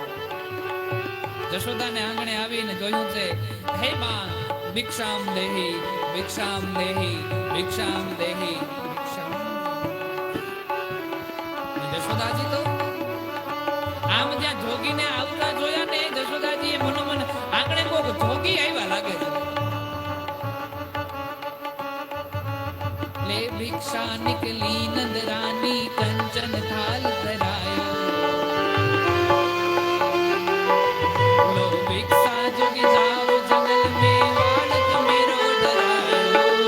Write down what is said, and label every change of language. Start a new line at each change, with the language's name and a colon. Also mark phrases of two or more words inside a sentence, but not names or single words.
Gujarati: જશોદાને આંગણે આવીને જોયું છે, હે માં
Sanskrit: भिक्षाम् देहि, भिक्षाम् देहि, भिक्षाम् देहि, भिक्षाम्.
Gujarati: જશોદાજી તો આમ જ્યાં જોગીને આવતા જોયા ને, જશોદાજીએ મનોમન આંગણે કોક જોગી આવ્યા લાગે છે.
Hindi: ले भिक्षा निकली नंदरानी, कंचन थाल धरायो. लो भिक्षा जोगी जाओ जंगल में, बालक मेरो डरायो.